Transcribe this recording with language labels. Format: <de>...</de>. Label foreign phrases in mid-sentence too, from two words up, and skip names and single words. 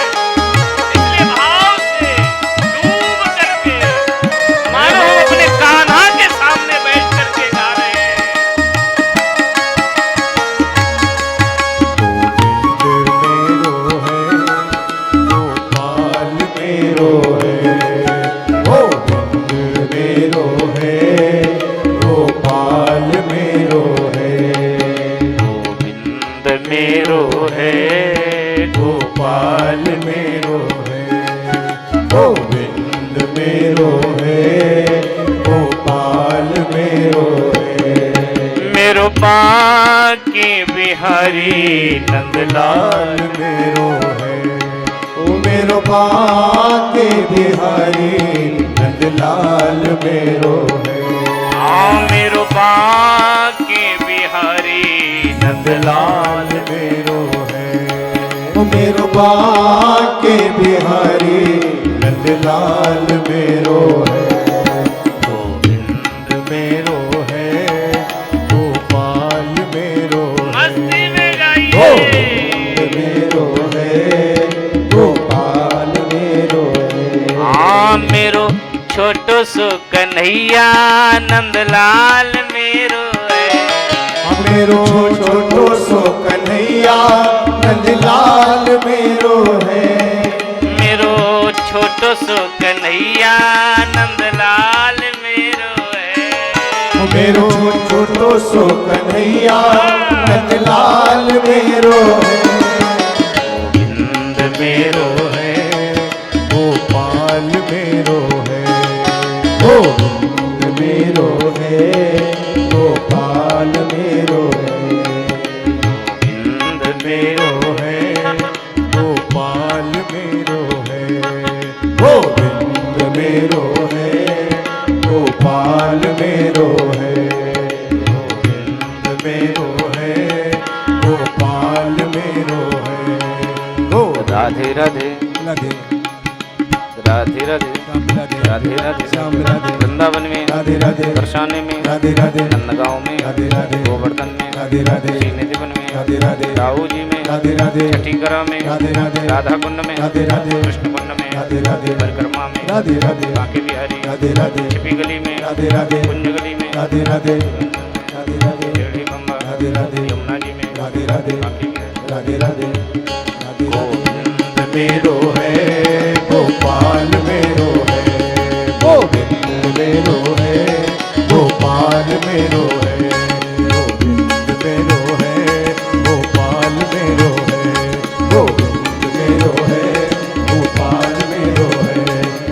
<hi>इसलिए भाव से डूब करके, मानो हम अपने कान्हा के सामने बैठ करके गा रहे हैं।</hi> <bra>गोविंद मेरो है, गोपाल मेरो है, गोविंद मेरो है, गोपाल मेरो है। गोविंद मेरो है, गोपाल मेरो है। मेरो बाके बिहारी नंदलाल लाल मेरो है, ओ मेरो बाके बिहारी नंदलाल मेरो है। मेरो बाके बिहारी नंदलाल मेरो है, ओ मेरो बाके बिहारी नंदलाल मेरो है। गोविंद मेरो है, गोपाल मेरो है।</bra> <hi>मस्ती में गाइए।</hi> <bra>गोविंद मेरो है, गोपाल मेरो है। मेरो छोटो सो कन्हैया नंदलाल मेरो है। मेरो छोटो सो कन्हैया नंदलाल मेरो है। मेरो छोटो सो कन्हैया नंदलाल मेरो है। मेरो छोटो सो कन्हैया नंदलाल मेरो है। गोविंद मेरो है, गोपाल मेरो है। गोविंद मेरो है, गोपाल मेरो है। गोविंद मेरो है, गोपाल मेरो है। गोविंद मेरो है, गोपाल मेरो है। गोविंद मेरो है, गोपाल मेरो है।</bra> <hi>राधे राधे राधे राधे राधे राधे राधे श्याम राधे वृंदावन में राधे राधे बरसाने में राधे राधे नंदगांव में राधे राधे गोवर्धन में राधे राधे श्रीनिधिवन में राधे राधे राहू जी में राधे राधे छठीकरा में राधे राधे राधा कुंड में राधे राधे कृष्ण कुंड में राधे राधे परिक्रमा में राधे राधे बांके बिहारी राधे राधे छिपी गली में राधे राधे कुंज गली में राधे राधे राधे राधे टेढ़ी बम्बा राधे राधे यमुना जी में राधे राधे बांके बिहारी।</hi> <bra>राधे राधे राधे गोविंद मेरो है, गोपाल मेरो है। गोविंद मेरो है, गोपाल मेरो है। गोविंद मेरो है, गोपाल मेरो है। गोविंद मेरो है, गोपाल मेरो है।</bra>